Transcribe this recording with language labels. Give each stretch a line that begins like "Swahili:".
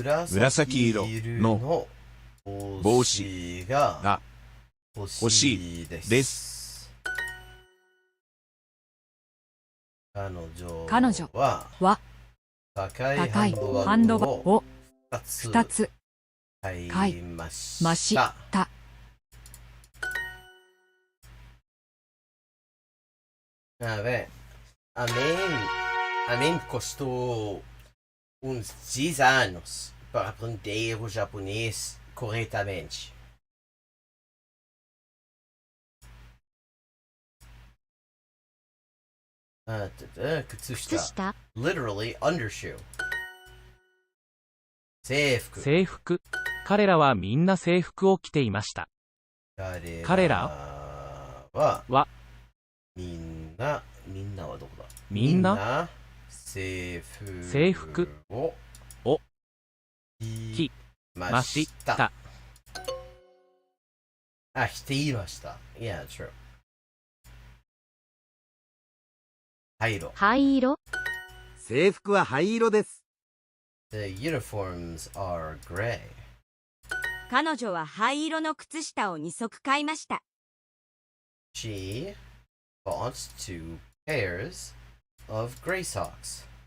Japanese: 紫色の帽子が欲しいです。彼女は高いハンドバッグを2つ買いました。
Portuguese: A ver, a mim custou uns 10 anos para aprender o japonês corretamente.
English: Kutsushita. Literally undershoe.
Japanese: 制服。制服。彼らはみんな制服を着ていました。彼らはみんなはどこだ？みんな制服を着ました。あ、着ていました。
English: Yeah, true.
Japanese: 灰色。灰色。制服は灰色です。
English: The uniforms are gray.
Japanese: 彼女は灰色の靴下を2足買いました。
English: She bought 2 pairs of gray socks.